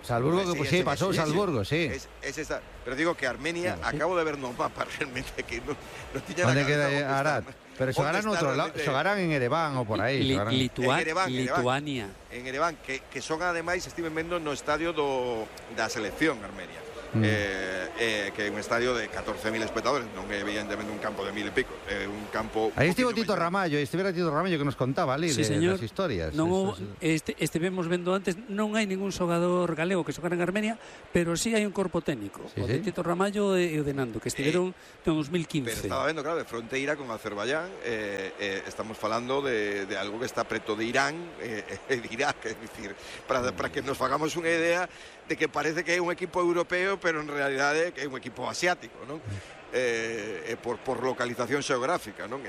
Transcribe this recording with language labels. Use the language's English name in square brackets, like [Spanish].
[Galician] Salzburgo, que pues, sí, pasou Salzburgo, sí. [Spanish] Es esa. Pero digo que Armenia, sí. [Galician] Acabo de ver no mapa realmente que no tiña nada. Queda Arad. Pero xogarán no outro lado, xogarán en Ereván ou por aí, Lituania. En Ereván que son ademais estiven vendo no estadio da selección Armenia. [Spanish] que un estadio de 14.000 espectadores, no evidentemente un campo de 1.000 y pico, un campo... Ahí estuvo Tito Ramallo, estuviera Tito Ramallo que nos contaba, ali, sí, de las historias. [Galician] No, estivemos vendo antes, non hai ningún xogador galego que xogara en Armenia, pero sí hai un corpo técnico, sí, o de Tito Ramallo e o de Nando, que estiveron en 2015. Pero estaba vendo, claro, de fronteira con Azerbaiyán, estamos falando de algo que está preto de Irán, de Irak, [Spanish] es decir, para que nos hagamos [Galician] unha idea de que parece que é un equipo europeo, pero [Spanish] en realidad [Galician] é que é un equipo asiático, ¿no? Por localización xeográfica, ¿no?